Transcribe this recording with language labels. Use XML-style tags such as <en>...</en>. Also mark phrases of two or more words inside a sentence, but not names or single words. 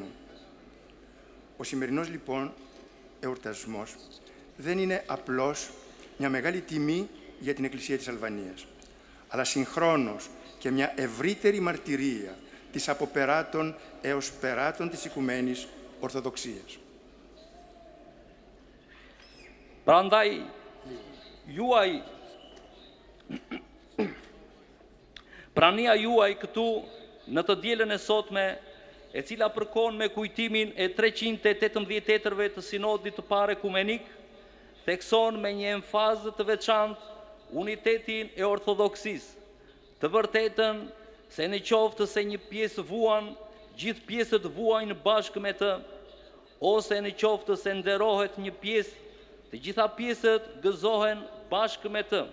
<el>Ο σημερινός λοιπόν εορτασμός δεν είναι απλώς μια μεγάλη τιμή για την Εκκλησία της Αλβανίας, αλλά συγχρόνως και μια ευρύτερη μαρτυρία της από περάτων έως περάτων της Οικουμένης Ορθοδοξίας.</el> <sq>Prandaj, juaj Prania juaj këtu në të dielën e sotme, e cila përkon me kujtimin e 318 tetërve të sinodit të parë ekumenik, thekson me një emfazë të veçantë unitetin e ortodoksisë, të vërtetën se në qoftë se një pjesë vuan, gjithë pjesët vuajnë bashkë me të, ose në qoftë se nderohet një pjesë, të gjitha pjesët gëzohen bashkë me të.</sq>